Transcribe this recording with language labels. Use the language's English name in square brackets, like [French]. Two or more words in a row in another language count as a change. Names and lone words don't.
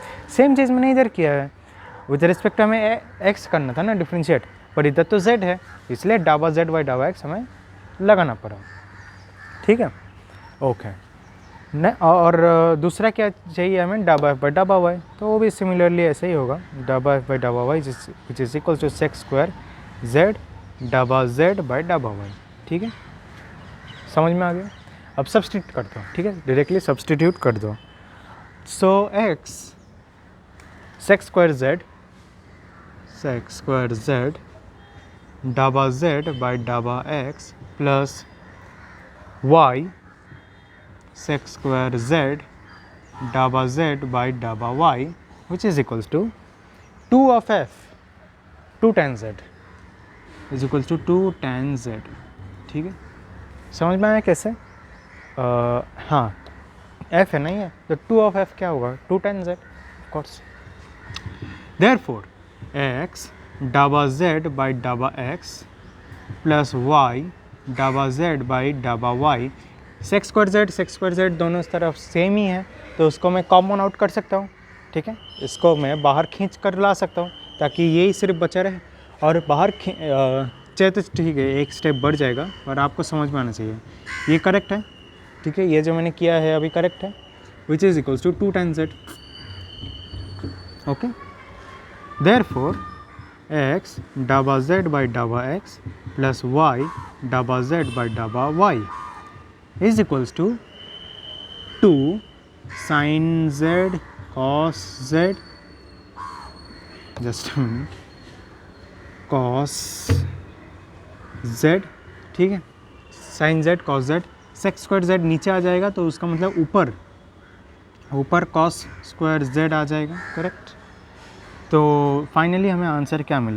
[Hindi] सेम चीज़ मैंने इधर किया है, [English] with respect [Hindi] हमें x करना था ना डिफ्रेंशिएट, पर इधर तो z है, इसलिए डबा z बाई डबा x हमें लगाना पड़ा, ठीक है, ओके। न और दूसरा क्या चाहिए हमें? डबा f बाई डबा y, तो वो भी सिमिलरली ऐसे ही होगा, डबा f बाई डबा y [English] which is equal to sec square z [Hindi] डबा z बाई डबा y, ठीक है, समझ में आ गया? अब सब्सटीट्यूट कर दो, ठीक है, [English] directly substitute [Hindi] कर दो। [English] so x sec square z डाबा z by डाबा x plus y sec square z डाबा z by डाबा y which is equals to 2 of f 2 tan z is equals to 2 tan z। [Hindi] ठीक है, समझ में आया कैसे? हाँ, f है नहीं है तो 2 of f क्या होगा? [English] 2 tan z of course। Therefore x [Hindi] डाबा z by डाबा x प्लस y डाबा z by डाबा y, सेक स्क्वायर z दोनों इस तरफ सेम ही है तो उसको मैं [English] common out [Hindi] कर सकता हूँ। ठीक है, इसको मैं बाहर खींच कर ला सकता हूँ ताकि यही सिर्फ बचा रहे और बाहर चाहे तो ठीक है, एक स्टेप बढ़ जाएगा और आपको समझ में आना चाहिए ये करेक्ट है। ठीक है, ये जो मैंने किया है अभी करेक्ट है, [English] which is equals to 2 tan z. [Hindi] ओके, therefore x डाबा z by डाबा x प्लस y डाबा z by डाबा y [English] is equals to 2 sin z cos z, just a minute, cos z। [Hindi] ठीक है, sin z cos z, [English] sec square z [Hindi] नीचे आ जाएगा तो उसका मतलब ऊपर [English] cos square z [Hindi] आ जाएगा। करेक्ट, तो फाइनली हमें आंसर क्या मिला?